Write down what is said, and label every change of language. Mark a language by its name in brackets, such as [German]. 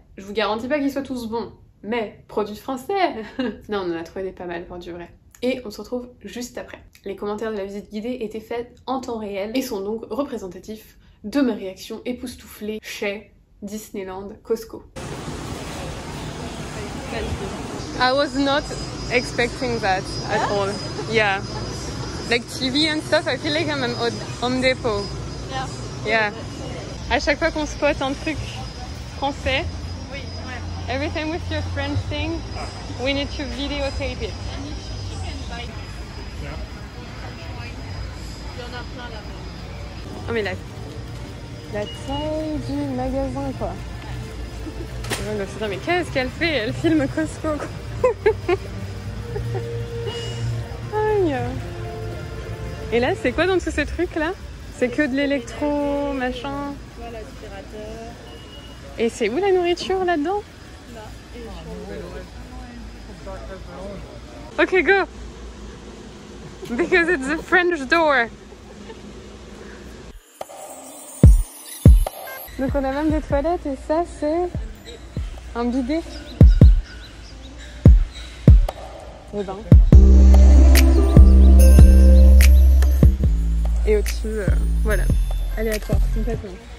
[French] Je vous garantis pas qu'ils soient tous bons, mais produits français. Non, on en a trouvé des pas mal pour du vrai. Et on se retrouve juste après. Les commentaires de la visite guidée étaient faits en temps réel et sont donc représentatifs de ma réaction époustouflée chez Disneyland Costco. [English] I was not expecting that at all. Yeah. Like TV and stuff, I feel like I'm at Home Depot. Yeah. [French] À chaque fois qu'on spot un truc français, oui, ouais. [English] Every time with your French thing, we need to videotape it. [French] Il y en a plein là-bas. Oh mais la taille du magasin quoi. Je me suis dit mais qu'est-ce qu'elle fait? Elle filme Costco quoi. Aïe. Et là c'est quoi dans tous ces trucs là? C'est que de l'électro machin. Voilà, l'aspirateur. Et c'est où la nourriture là-dedans? Là, et sur le... [English] Ok go. Because it's a French door. [French] Donc on a même des toilettes et ça c'est un bidet. Et ben. Et au-dessus, voilà, aléatoire, complètement.